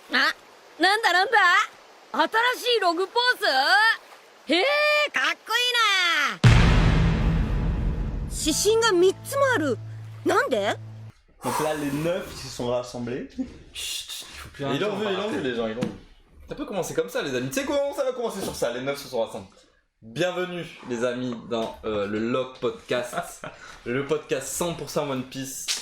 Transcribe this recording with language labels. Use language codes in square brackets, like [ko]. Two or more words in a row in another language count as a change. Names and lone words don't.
[ja] あ、なんだ新しいログポーズ？へえ、かっこいいな。指針が3つもある。なんで？ [fr] Donc là, les 9 ils se sont rassemblés. Chut, il faut plus Ils l'ont vu, les gens, ils l'ont vu. Ça peut commencer comme ça, les amis. Tu sais comment ça va commencer sur ça? Les 9 se sont rassemblés. Bienvenue, les amis, dans le Log Podcast. Le podcast 100% One Piece.